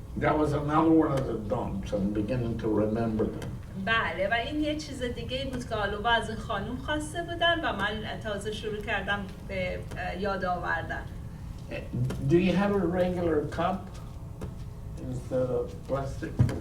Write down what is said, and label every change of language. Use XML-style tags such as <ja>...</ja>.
<en>That was another one of the dumps. I'm beginning to remember them.</en> <fa>بله و این یه چیز دیگه بود که آلوبا از این خانم خواسته بودن و من تازه شروع کردم به یاد آوردن.</fa> <en>Do you have a regular cup instead of plastic?</en>